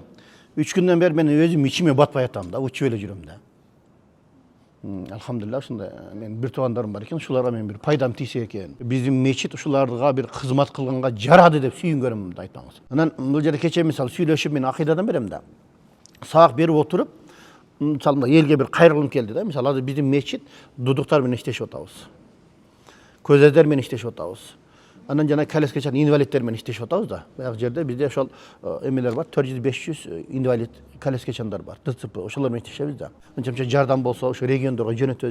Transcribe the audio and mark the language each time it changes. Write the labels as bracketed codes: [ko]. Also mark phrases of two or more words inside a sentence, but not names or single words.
[ky] 3 күндөн бери мен өзүм ичиме батпай атам да, учуп эле жүрөм да. Алхамдулилlah, ушундай мен бир туугандарым бар экен, ушуларга мен бир пайдам тийсе экен. Биздин мечит ушуларга бир кызмат кылганга жарады деп сүйүнгөнүм да айтмаңыз. Анан бул жерде кече мисалы сүйлөшүп мен акыйдадан берем да. Сабак берип отуруп, мисалы мына елге бір қайырылым келді да. Мысалы азыр биздин мечит дудуктар менен иштешип атабыз. Көзөздөр менен иштешип атабыз. Анан жана калескечен инвалидтер менен иштешип атабыз да. Баягы жерде bizde ошол эмелер бар, 400-500 инвалид калескечендар бар. ДЦП ошолор менен иштешебиз да. Анча жардам болсо ошо региондорго жөнөтөбүз.